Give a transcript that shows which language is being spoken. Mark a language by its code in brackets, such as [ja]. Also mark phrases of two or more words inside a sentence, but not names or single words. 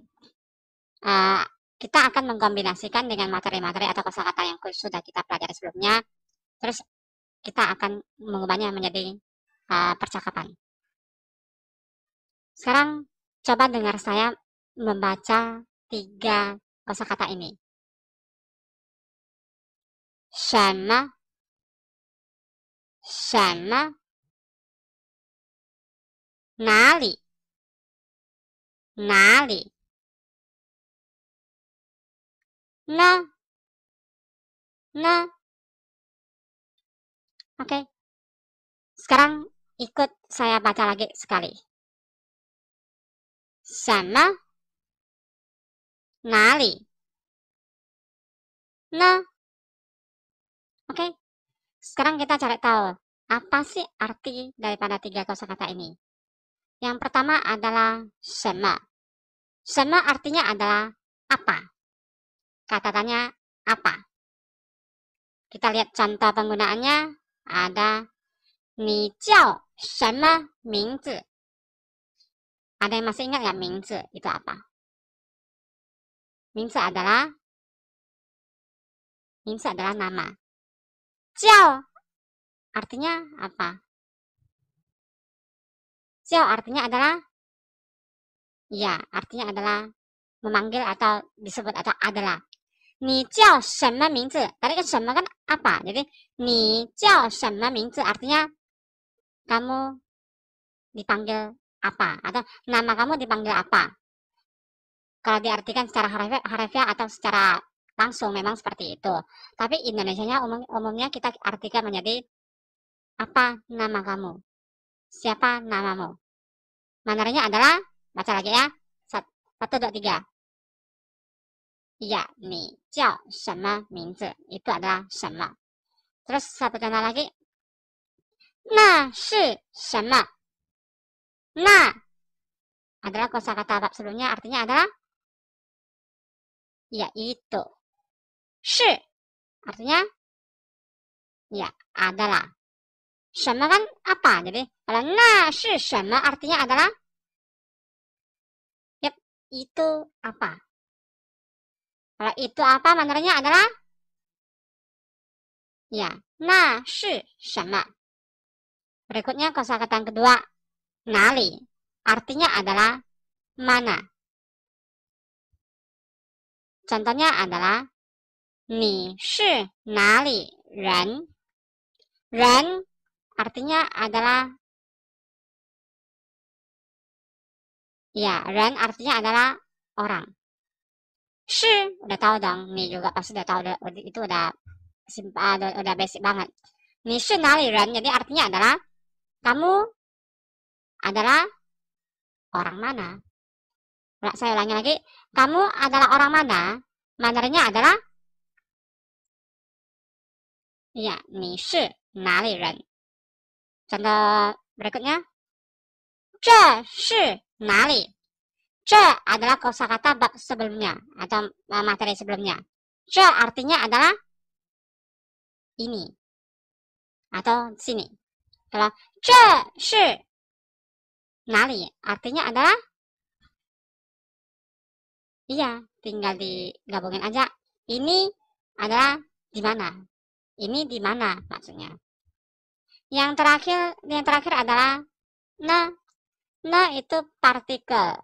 [id] Kita akan mengkombinasikan dengan materi-materi atau kosakata yang sudah kita pelajari sebelumnya. Terus kita akan mengubahnya menjadi percakapan. Sekarang coba dengar saya membaca 3 kosakata ini. [zh] 什么什么哪里哪里呢呢 [id] Oke, sekarang ikut saya baca lagi sekali. [zh] 什么哪里呢 [id] Oke, sekarang kita cari tahu apa sih arti daripada 3 kosakata ini. Yang pertama adalah 什么. 什么 artinya adalah apa. Kata tanya apa. Kita lihat contoh penggunaannya. [zh] Ada 你叫什么名字? [id] Ada yang masih ingat nggak 名字 itu apa? 名字 adalah nama. 叫 artinya apa? 叫 artinya adalah artinya adalah memanggil atau disebut atau adalah. [zh] 你叫什么名字? [id] Tadi kan 什么 kan apa? Jadi [zh] 你叫什么名字 [id] artinya kamu dipanggil apa atau nama kamu dipanggil apa. Kalau diartikan secara harfiah atau secara langsung memang seperti itu. Tapi Indonesianya umumnya kita artikan menjadi apa nama kamu? Siapa namamu? Mandarinnya adalah, baca lagi ya. 1, 2, 3. Ya, [zh] 你叫什么名字? [id] Itu adalah 什么. Terus satu contoh lagi. [zh] 那是什么? [id] Nah adalah kosakata bab sebelumnya, artinya adalah yaitu. Shi artinya adalah. 什么 kan apa. Jadi kalau [zh] 那是什么 [id] artinya adalah itu apa. Kalau itu apa mandarnya adalah [zh] 那是什么. [id] Berikutnya kosakata yang kedua, 哪里 artinya adalah mana. Contohnya adalah [zh] 你是哪里人? [id] 人 artinya adalah ren artinya adalah orang. Shi udah tahu dong, nih juga pasti udah tahu, itu udah basic banget. [zh] 你是哪里人 [id] jadi artinya adalah kamu adalah orang mana. Nah, saya ulangi lagi, kamu adalah orang mana? Mandarinnya adalah [zh] 你是哪里人? [id] Contoh berikutnya, [zh] 这是哪里? [id] 这 adalah kosakata bab sebelumnya atau materi sebelumnya. 这 artinya adalah ini atau sini. Kalau [zh] 这是哪里 [id] artinya adalah tinggal digabungin aja. Ini adalah di mana? Ini di mana maksudnya. Yang terakhir adalah na itu partikel.